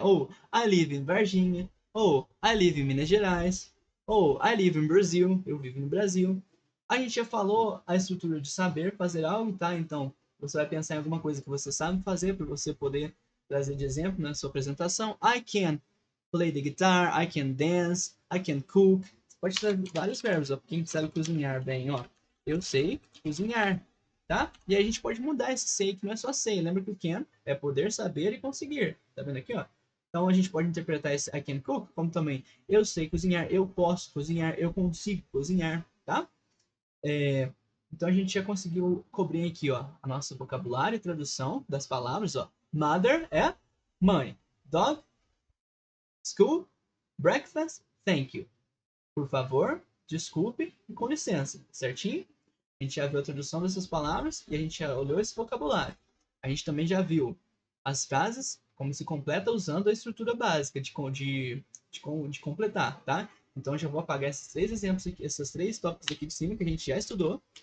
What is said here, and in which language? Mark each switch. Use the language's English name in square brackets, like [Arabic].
[English] Ou, I live in Varginha. Ou, I live in Minas Gerais. [Portuguese] Ou, [English] I live in Brazil, [Portuguese] eu vivo no Brasil. A gente já falou a estrutura de saber fazer algo, tá? Então, você vai pensar em alguma coisa que você sabe fazer para você poder trazer de exemplo na sua apresentação. [English] I can play the guitar, I can dance, I can cook. [Portuguese] Você pode trazer vários verbos, ó. Quem sabe cozinhar bem, ó. Eu sei cozinhar, tá? E aí a gente pode mudar esse sei, que não é só sei. Lembra que o can é poder, saber e conseguir. Tá vendo aqui, ó? Então a gente pode interpretar esse [English] I can cook [Portuguese] como também eu sei cozinhar, eu posso cozinhar, eu consigo cozinhar, tá? Então a gente já conseguiu cobrir aqui, ó, a nossa vocabulário e tradução das palavras, ó. Mother é mãe. [English] Dog, school, breakfast, thank you. [Portuguese] Por favor, desculpe e com licença, certinho? A gente já viu a tradução dessas palavras e a gente já olhou esse vocabulário. A gente também já viu as frases, como se completa usando a estrutura básica de completar, tá? Então, eu já vou apagar esses três exemplos, esses três tópicos aqui de cima que a gente já estudou.